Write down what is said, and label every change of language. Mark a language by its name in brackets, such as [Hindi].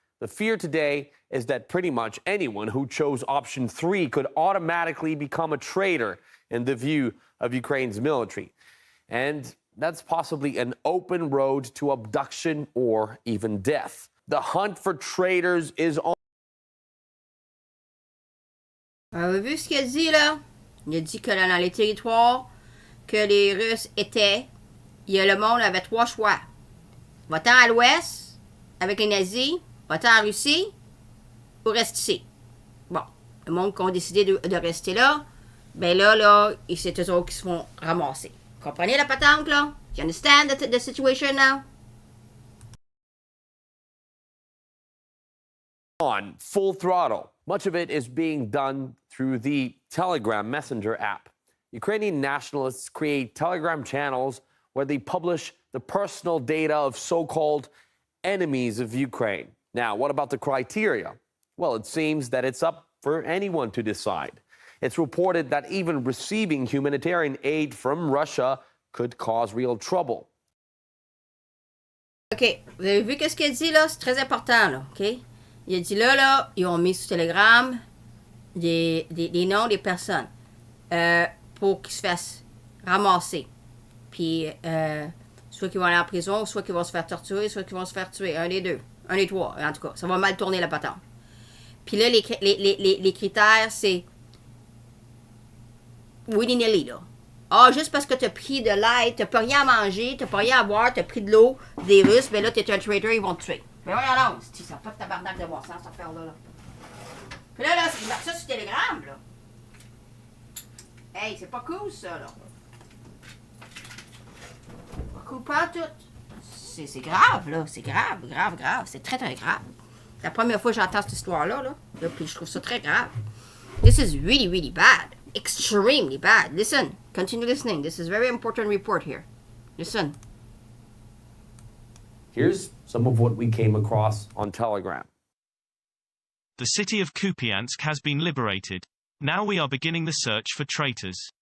[English] The fear today is that pretty much anyone who chose option 3 could automatically become a traitor in the view of Ukraine's military. And that's possibly an open road to abduction or even death. The hunt for traitors is on. [French] Avez-vous vu ce qu'il a dit, là? Il a dit que dans les territoires que les Russes étaient, le monde avait 3 choix. Va-t'en à l'ouest, avec les nazis, va-t'en en Russie, ou reste ici. Bon, le monde qui ont décidé de rester là, ben là, c'est eux autres qui se font ramasser. Comprenez la patente, là? [English] You understand the situation now? On full throttle. Much of it is being done through the Telegram Messenger app. Ukrainian nationalists create Telegram channels where they publish the personal data of so-called enemies of Ukraine. Now, what about the criteria? Well, it seems that it's up for anyone to decide. It's reported that even receiving humanitarian aid from Russia could cause real trouble. OK. [French] Vous avez vu qu'est-ce qu'il a dit, là? C'est très important, là. OK? Il a dit là, ils ont mis sur Telegram des noms des personnes pour qu'ils se fassent ramasser. Puis, soit qu'ils vont aller en prison, soit qu'ils vont se faire torturer, soit qu'ils vont se faire tuer. Un des deux. Un des trois, en tout cas. Ça va mal tourner la patente. Puis là, les critères, c'est willy-nilly, là. Ah, juste parce que t'as pris de l'aide, t'as pas rien à manger, t'as pas rien à boire, t'as pris de l'eau des Russes, ben là, t'es un traitor, ils vont te tuer. Mais voyons donc, ça n'a pas de tabarnak de bon sens, cette affaire-là. Là. Puis là, ils mettent ça sur Telegram, là. Hey, c'est pas cool, ça, là. Pas cool, pas tout. C'est grave, là. C'est grave, grave, grave. C'est très, très grave. La première fois que j'entends cette histoire-là, là, puis je trouve ça très grave. [English] This is really, really bad. Extremely bad. Listen. Continue listening. This is a very important report here. Listen. Here's some of what we came across on Telegram. The city of Kupiansk has been liberated. Now we are beginning the search for traitors.